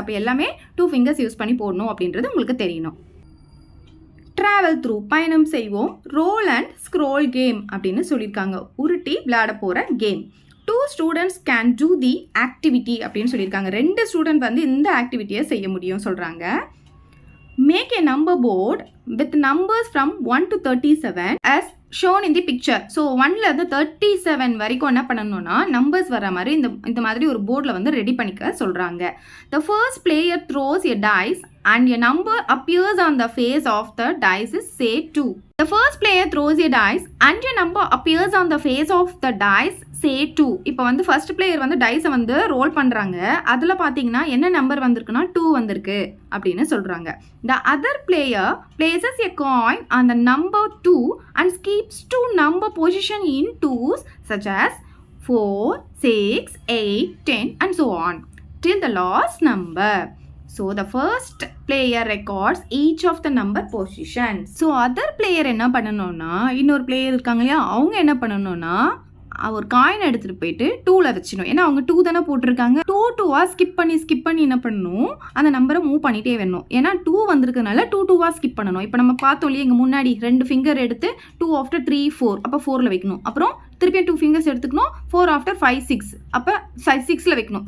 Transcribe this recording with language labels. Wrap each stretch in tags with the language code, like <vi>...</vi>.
<ta>அப்போ எல்லாமே 2 fingers use பண்ணி போடணும் அப்படின்றது உங்களுக்கு தெரியணும். ட்ராவல் த்ரூ, பயணம் செய்வோம். ரோல் அண்ட் ஸ்க்ரோல் கேம் அப்படின்னு சொல்லியிருக்காங்க. உருட்டி விளையாட போகிற game.</ta> <en>2 students can do the activity</en> <ta>அப்படின்னு சொல்லியிருக்காங்க. 2 ஸ்டூடெண்ட் இந்த ஆக்டிவிட்டியை செய்ய முடியும் சொல்கிறாங்க.</ta> <en>Make a number board with numbers from 1 to 37 as shown in the picture.</en> <ta>So 1ல இருந்து 37 வரைக்கும் என்ன பண்ணணும்னா நம்பர்ஸ் வர மாதிரி இந்த மாதிரி ஒரு போர்டில் ரெடி பண்ணிக்க சொல்கிறாங்க.</ta> <en>The first player throws a dice and a number appears on the face of the dice is say 2. The first player throws a dice and a number appears on the face of the dice say 2.</en> <ta>இப்போ first player டைஸை role பண்ணுறாங்க. அதில் பார்த்தீங்கன்னா என்ன number வந்திருக்குன்னா 2 வந்திருக்கு அப்படின்னு சொல்கிறாங்க.</ta> <en>The other player places a coin on the number 2 and keeps 2 number position in 2s such as 4, 6, 8, 10 and so on till the last number. So the first player records each of the number positions. So other player</en> <ta>என்ன பண்ணணும்னா, இன்னொரு player இருக்காங்க இல்லையா, அவங்க என்ன பண்ணணும்னா ஒரு coin எடுத்துகிட்டு போயிட்டு 2ல் வச்சிடணும். ஏன்னா அவங்க 2 தானே போட்டிருக்காங்க. 2 ஸ்கிப் பண்ணி என்ன பண்ணணும், அந்த நம்பரை மூவ் பண்ணிகிட்டே வரணும். ஏன்னா 2 வந்திருக்கனால 2 ஸ்கிப் பண்ணணும். இப்போ நம்ம பார்த்தோம் இல்லையா, இங்கே முன்னாடி 2 ஃபிங்கர் எடுத்து 2 ஆஃப்டர் 3 4 அப்போ 4ல் வைக்கணும். அப்புறம் திருப்பியும் 2 ஃபிங்கர்ஸ் எடுத்துக்கணும். 4 ஆஃப்டர் 5 6 அப்போ 6ல் வைக்கணும்.</ta>